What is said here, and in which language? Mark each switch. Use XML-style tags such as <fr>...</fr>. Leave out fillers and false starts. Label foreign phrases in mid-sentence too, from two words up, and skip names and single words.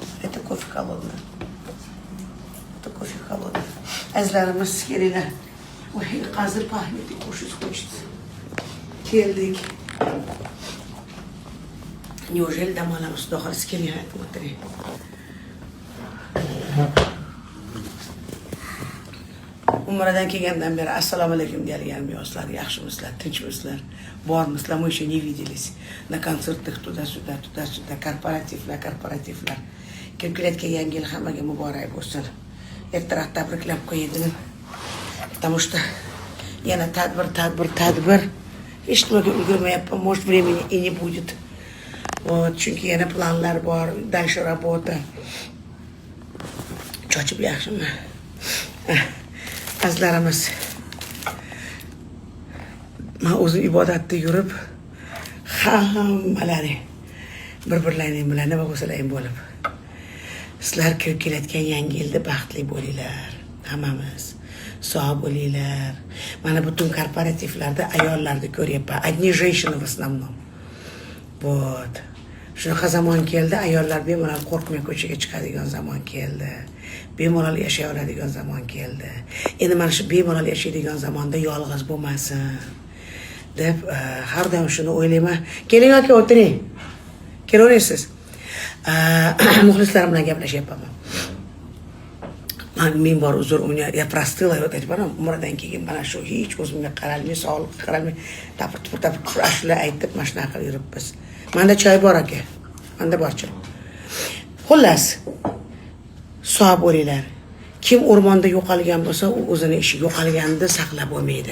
<ru>Это кофе холодный. Это кофе холодный.</ru> <uz>Azlarimiz kelinglar. Ой, hozir pahmeti qo'shish хочется. Keldik. Неужели dam olamiz? Xudo xohlasa keling, aytib o'tiring. Umradan kelgandan beri assalomu alaykum deyilgan yoshlar, yaxshimisizlar, tinchmisizlar, bormisizlar?</uz> <ru>Мы еще не виделись. На концертах туда-сюда,</ru> <uz>korporativlar. Kelib kelayotgan yangi yil hammaga muborak bo'lsin. Ertaroq tabriklab qo'ydim.</uz> <ru>Потому что</ru> <uz>yana tadbir. Hech nimaga ulgurmayapman,</uz> <ru>может времени и не будет. Вот,</ru> <uz>chunki yana planlar bor,</uz> <ru>дальше работа.</ru> <uz>Cho'chib yaxshimi? Azlarimiz. Men o'zim ibodatda yurib, hammalari bir-birlaring bilan nima bo'lsalaring bo'lib. Sizlar kirib kelayotgan yangi yilda baxtli bo'linglar. Hammamiz sog' bo'linglar. Mana butun korporativlarda ayollarni ko'ryapman.</uz> <ru>Одни женщины в основном. Вот.</ru> <uz>Shunaqa zamon keldi, ayollar bemalol qo'rqmay ko'chaga chiqadigan zamon keldi. Bemalol yashay oladigan zamon keldi. Endi mana shu bemalol yashaydigan zamonda yolg'iz bo'lmasin deb har doim shuni o'ylayman. Keling aka, o'tiring. Kelaverasiz. Muxlislarim bilan gaplashyapman. Men bor uzr,</uz> <ru>я простыла, вот эти</ru> <uz>baram umradan keyin mana shu hech o'zimga qaralmay, sog'liqqa qaramay, tapir ashula aytib, mana shunaqa qilib yuribmiz. Manda choy bor aka. Manda bor choy. Xullas, sog' bo'linglar. Kim o'rmonda yo'qolgan bo'lsa, u o'zini ishi yo'qolganida saqlab bo'lmaydi.</uz>